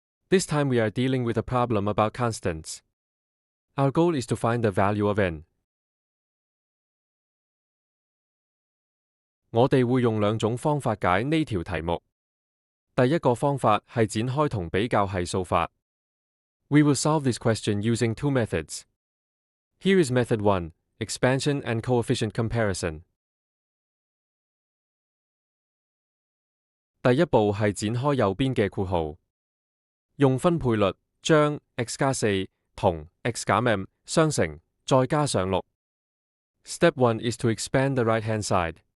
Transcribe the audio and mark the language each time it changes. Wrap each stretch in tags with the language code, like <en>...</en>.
<en>This time we are dealing with a problem about constants. Our goal is to find the value of n.</en> <yue>我哋會用兩種方法解呢條題目。第一個方法係展開同比較係數法。</yue> <en>We will solve this question using two methods. Here is method 1, expansion and coefficient comparison.</en> <yue>第一步係展開右邊嘅括號，用分配律將 x 加4同 x 減 m 相乘，再加上6。</yue> <en>Step 1 is to expand the right-hand side.</en>